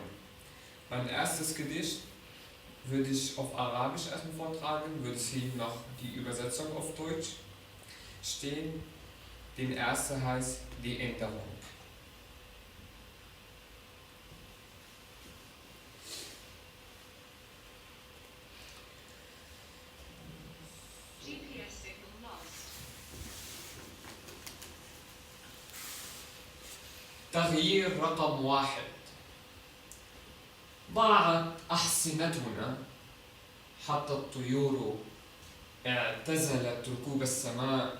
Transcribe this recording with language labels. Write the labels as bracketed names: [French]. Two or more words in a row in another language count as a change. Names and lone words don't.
[German] Mein erstes Gedicht würde ich auf Arabisch erstmal vortragen, würde es hier noch die Übersetzung auf Deutsch stehen. Den erste heißt Die Änderung. [English] GPS signal lost. [Arabic] تغيير رقم 1. ضاعت أحصنتنا حتى الطيور اعتزلت ركوب السماء.